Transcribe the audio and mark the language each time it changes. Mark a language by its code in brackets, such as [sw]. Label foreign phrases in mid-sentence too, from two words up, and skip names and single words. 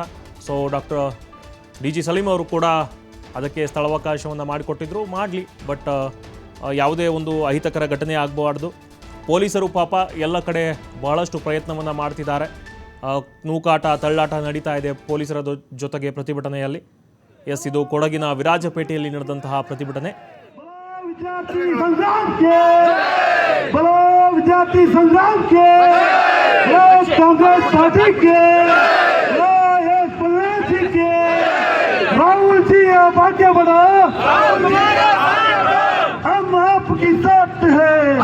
[kn] ಸೊ ಡಾಕ್ಟರ್ DG ಸಲೀಂ ಅವರು ಕೂಡ ಅದಕ್ಕೆ ಸ್ಥಳಾವಕಾಶವನ್ನು ಮಾಡಿಕೊಟ್ಟಿದ್ರು, ಮಾಡಲಿ, ಬಟ್ ಯಾವುದೇ ಒಂದು ಅಹಿತಕರ ಘಟನೆ ಆಗಬಾರ್ದು. ಪೊಲೀಸರು ಪಾಪ ಎಲ್ಲ ಕಡೆ ಬಹಳಷ್ಟು ಪ್ರಯತ್ನವನ್ನು ಮಾಡ್ತಿದ್ದಾರೆ. ನೂಕಾಟ ತಳ್ಳಾಟ ನಡೀತಾ ಇದೆ ಪೊಲೀಸರ ಜೊತೆಗೆ ಪ್ರತಿಭಟನೆಯಲ್ಲಿ. ಎಸ್, ಇದು ಕೊಡಗಿನ ವಿರಾಜಪೇಟೆಯಲ್ಲಿ ನಡೆದಂತಹ ಪ್ರತಿಭಟನೆ. [hi] विद्यार्थी संग्राम के बोलो, विद्यार्थी संग्राम के बोलो, कांग्रेस पार्टी के बोलो, एस पन्ना जी के राहुल जी आप आगे बढ़ो, हम आपके साथ हैं,